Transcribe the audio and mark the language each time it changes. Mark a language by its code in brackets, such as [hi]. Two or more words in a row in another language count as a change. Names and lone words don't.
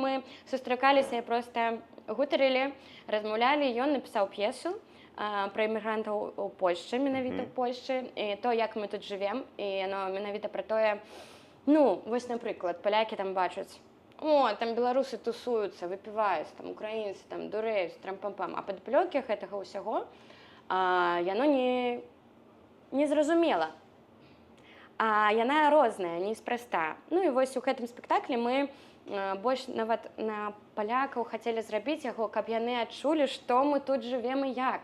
[be] мы сустракаліся і проста гутарылі, размаўлялі, ён напісаў п'есу пра эмігрантаў у Польшчы, менавіта ў Польшчы, і то, як мы тут жывем, і яно менавіта пра тое, ну, вось, напрыклад, палякі там бачаць, о, там беларусы тусуюцца, выпіваюць, там украінцы, там дурэюць, трам-пам-пам, а падаплёкі гэтага ўсяго яно не зразумела. А яна розная, неспроста. Ну і вось у гэтым спектаклі мы больш нават на палякаў хацелі зрабіць яго, каб яны адчулі, што мы тут жывем і як.